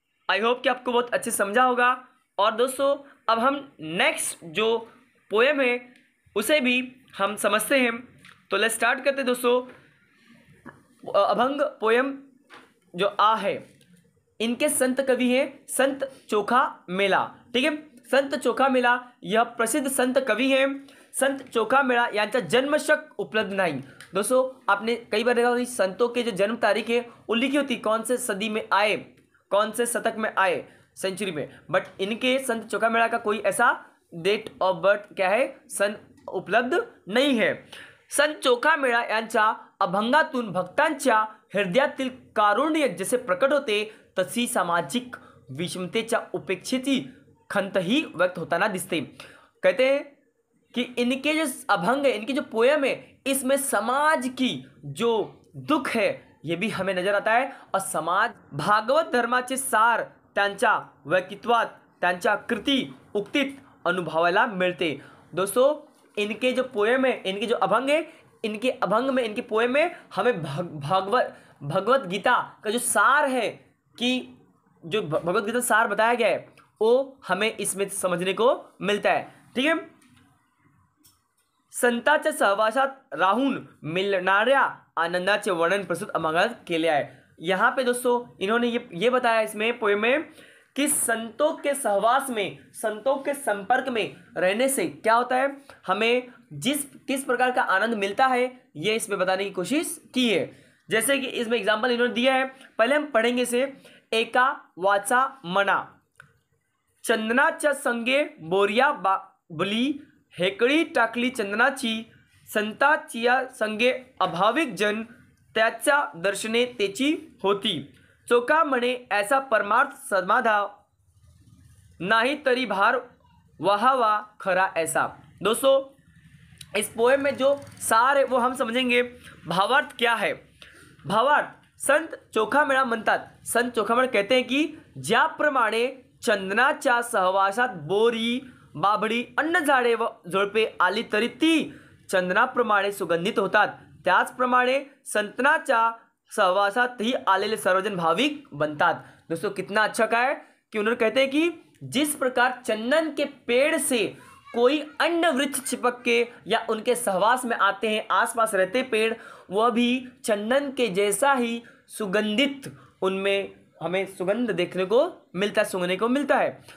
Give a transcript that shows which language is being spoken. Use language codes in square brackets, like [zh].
[hi] I hope कि आपको बहुत अच्छे समझा होगा। और दोस्तों अब हम नेक्स्ट जो पोएम है उसे भी हम समझते हैं। तो लेट्स स्टार्ट करते हैं दोस्तों। अभंग पोएम जो आ है, इनके संत कवि हैं संत चोखा मेला, ठीक है। संत चोखा मेला यह प्रसिद्ध संत कवि हैं। [mr] संत चोखा मेला यांचा जन्मशक उपलब्ध नाही। [hi] दोस्तों आपने कई बार देखा होगा संतों के जो जन्म तारीख है वो लिखी होती कौन से सदी में आए, कौन से शतक में आए, सेंचुरी में। बट इनके संत चोखा मेला का कोई ऐसा डेट ऑफ बर्थ क्या है, सन उपलब्ध नहीं है। [mr] संत चोखा मेळा यांच्या अभंगातून भक्तांच्या हृदयातील कारुण्य जसे प्रकट होते तशी सामाजिक विषमतेच्या उपेक्षेची खंतही व्यक्त होताना दिसते। [hi] कहते हैं कि इनके जो अभंग है, इनकी जो पोयम है, इसमें समाज की जो दुख है ये भी हमें नजर आता है। [mr] और समाज भागवत धर्माचे सार त्यांच्या व्यक्तित्वात, त्यांच्या कृती उक्तीत अनुभवायला मिळते। [hi] दोस्तों इनके जो पोएम है, इनके जो अभंग है, इनके अभंग में, इनके पोएम में हमें भगवत गीता का जो सार है कि जो भगवत गीता सार बताया गया है वो हमें इसमें समझने को मिलता है, ठीक है। [mr] संतांच्या सहवासात राहून मिळणाऱ्या आनंदाचे वर्णन प्रस्तुत अभंगात केले आहे। [hi] यहाँ पे दोस्तों इन्होंने ये बताया इसमें पोएम में कि संतों के सहवास में, संतों के संपर्क में रहने से क्या होता है, हमें किस प्रकार का आनंद मिलता है ये इसमें बताने की कोशिश की है। जैसे कि इसमें एग्जाम्पल इन्होंने दिया है, पहले हम पढ़ेंगे इसे। [mr] एका वाचा मना, चंदनाच्या संगे बोरिया बाबली, हेकडी टाकली चंदनाची, संताचिया संगे अभाविक जन, त्याच्या दर्शने तेची होती, चोखा म्हणे ऐसा परमार्थ समाधा, नाही तरी भार वहावा खरा ऐसा। [hi] दोस्तों इस पोएम में जो सार है वो हम समझेंगे। भावार्थ क्या है, [mr] भावार्थ संत चोखामेळा म्हणतात, [hi] संत चोखामेळा कहते हैं कि [mr] ज्याप्रमाणे चंदनाच्या सहवासात बोरी बाभडी अन्न झाडे व झुडपे आली तरी ती चंदनाप्रमाणे सुगंधित होतात, त्याचप्रमाणे संतांच्या सहवासात ही आलेले सर्वजन भाविक बनतात। [hi] दोस्तों कितना अच्छा का है कि उन्होंने कहते हैं कि जिस प्रकार चंदन के पेड़ से कोई अन्य वृक्ष चिपक के या उनके सहवास में आते हैं, आसपास रहते पेड़, वह भी चंदन के जैसा ही सुगंधित, उनमें हमें सुगंध देखने को मिलता है, सूंघने को मिलता है।